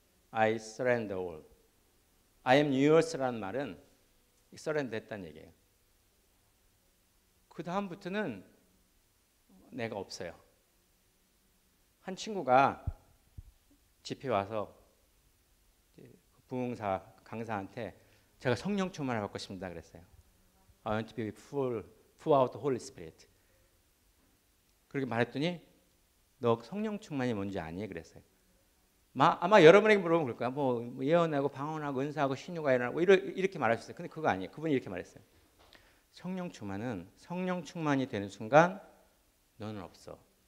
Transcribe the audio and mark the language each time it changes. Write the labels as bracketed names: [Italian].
[English] I surrender all. I am yours라는 말은 surrender [Korean] 했다는 얘기예요. 그 다음부터는 내가 없어요. 한 친구가 집회 와서 부흥사 강사한테 제가 성령 충만을 받고 싶습니다 그랬어요. [English] I want to be full out the Holy Spirit. [Korean] 그렇게 말했더니 너 성령 충만이 뭔지 아니? 그랬어요. 아마 여러분에게 물어보면 그럴 거야. 뭐 예언하고 방언하고 은사하고 신유가 일어나고 이렇게 말할 수 있어요. 근데 그거 아니에요. 그분이 이렇게 말했어요. 성령 충만은 성령 충만이 되는 순간 너는 없어.